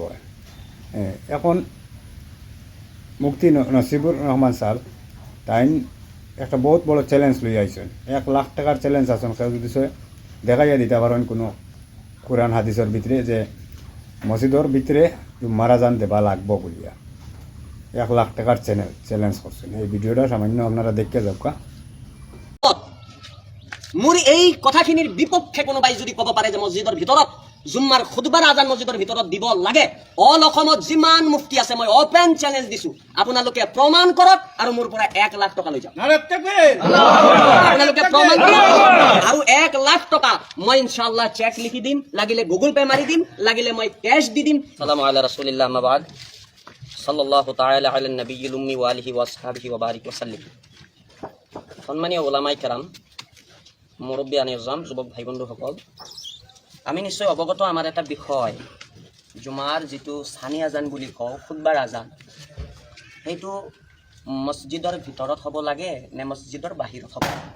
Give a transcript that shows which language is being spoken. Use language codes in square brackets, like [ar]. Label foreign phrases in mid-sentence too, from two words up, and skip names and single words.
[bn] এখন মুফতি নসিবুর রহমান স্যার তাই একটা বহুত বড় চ্যালেঞ্জ লই আইছেন, 1 লাখ টাকার চ্যালেঞ্জ আছেন। কেউ যদি দেখাইয়া দিতে পারেন কোনো কোরআন হাদিসের ভিতরে যে মসজিদের ভিতরে জুম্মার আজান দেবা লাগবো বলিয়া 1 লাখ টাকার চ্যালেঞ্জ করছেন। এই ভিডিওটা সামান্য আপনারা দেখে যাওকা। [as] মোৰ এই কথাখিনিৰ বিপক্ষে কোনোবাই যদি ক'ব পাৰে যে মছজিদৰ ভিতৰত জুম্মাৰ খুতবাৰ আজান মছজিদৰ ভিতৰত দিব লাগে, অল অসমত যিমান মুফতি আছে মই [en] open challenge [as] দিছো, আপোনালোকে প্ৰমাণ কৰক আৰু মোৰ পৰা 1 লাখ টকা লৈ যাওক। আপোনালোকে প্ৰমাণ কৰক আৰু 1 লাখ টকা মই ইনশাআল্লাহ চেক লিখি দিম, লাগিলে গুগল পে মাৰি দিম, লাগিলে মই কেশ দি দিম। [ar] سلام على رسول الله أما بعد صلى الله تعالى على النبي الأمي و آله و أصحابه و بارك و سلم. [as] সম্মানীয় [ur] علمائے کرام, [as] মুৰব্বী আনিজাম, যুৱক ভাই বন্ধুসকল, আমি নিশ্চয় অৱগত আমাৰ এটা বিষয়, জুমাৰ যিটো চানি আজান বুলি কওঁ, খুতবাৰ আজান, সেইটো মছজিদৰ ভিতৰত হ'ব লাগে নে মছজিদৰ বাহিৰত হ'ব লাগে।